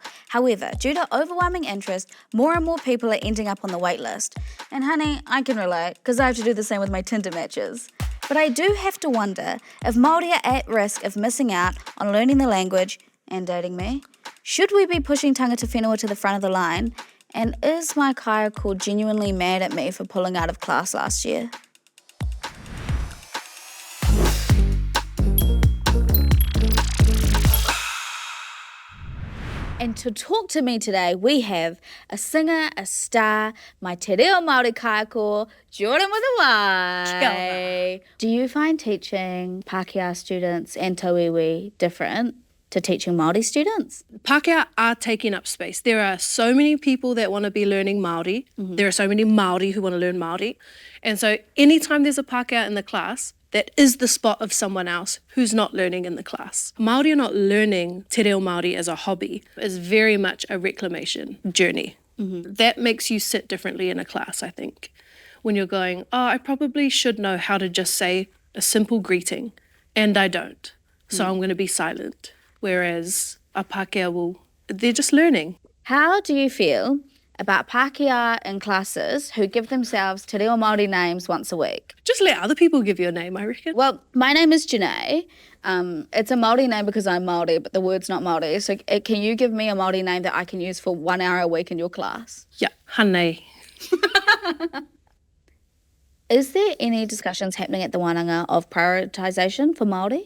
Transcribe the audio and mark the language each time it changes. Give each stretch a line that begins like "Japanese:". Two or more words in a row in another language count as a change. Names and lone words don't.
English: However, due to overwhelming interest, more and more people are ending up on the wait list. And honey, I can relate, because I have to do the same with my Tinder matches. But I do have to wonder if Māori are at risk of missing out on learning the language and dating me. Should we be pushing
Māori: tangata whenua
English: to the front of the line? And is my kaiako genuinely mad at me for pulling out of class last year? And to talk to me today, we have a singer, a star, my
Māori: te reo Māori
English: kaiako, Jordyn with a Y. Kia ora. Do you find teaching Pākehā students and tauiwi different to teaching Māori students? Pākehā are taking up space. There are so many people that want to be learning Māori. Mm-hmm. There are so many Māori who want to learn Māori. And so anytime there's a Pākehā in the class, that is the spot of someone else who's not learning in the class. Māori are not learning
Māori: te reo Māori
English: as a hobby. It's very much a reclamation journey. Mm-hmm. That makes you sit differently in a class, I think. When you're going, I probably should know how to just say a simple greeting, and I don't. So I'm going to be silent. Whereas a Pākehā they're just learning. How do you feel about Pākehā in classes who give themselves
Māori: te reo Māori
English: names once a week? Just let other people give you a name, I reckon. Well, my name is Janaye. It's a Māori name because I'm Māori, but the word's not Māori. So can you give me a Māori name that I can use for 1 hour a week in your class? Yeah, Janaye. Is there any discussions happening at the wānanga of prioritisation for Māori?